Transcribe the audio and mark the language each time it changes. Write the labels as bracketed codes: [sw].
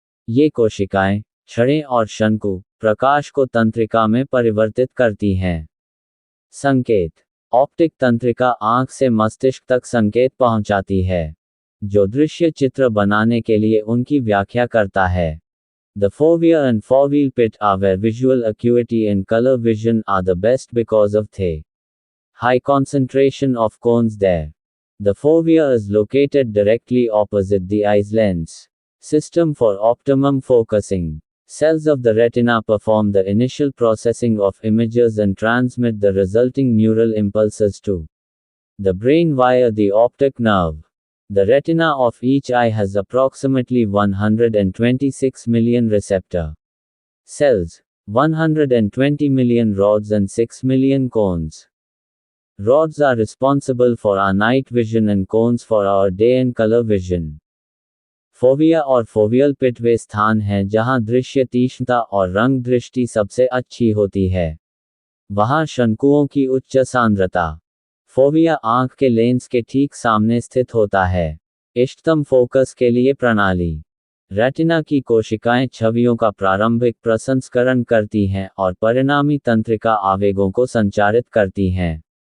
[hi] ये कोशिकाएं, छड़ें और शंकु, प्रकाश को तंत्रिका में परिवर्तित करती हैं। संकेत, ऑप्टिक तंत्रिका आंख से मस्तिष्क तक संकेत पहुंचाती है, जो दृश्य चित्र बनाने के लिए उनकी व्याख्या करता है। [en] The fovea and foveal pit are where visual acuity and color vision are the best because of the high concentration of cones there. The fovea is located directly opposite the eye's lens system for optimum focusing. Cells of the retina perform the initial processing of images and transmit the resulting neural impulses to the brain via the optic nerve. The retina of each eye has approximately 126 million receptor cells, 120 million rods and 6 million cones. Rods are responsible for our night vision and cones for our day and color vision. [hi] Fovea और foveal पिट वे स्थान हैं जहां दृश्य तीक्ष्णता और रंग दृष्टि सबसे अच्छी होती है। वहां शंकुओं की उच्च सांद्रता। फोविया आंख के लेंस के ठीक सामने स्थित होता है। इष्टतम फोकस के लिए प्रणाली। रेटिना की कोशिकाएं छवियों का प्रारंभिक प्रसंस्करण करती हैं और परिणामी तंत्रिका आवेगों को संचारित करती हैं।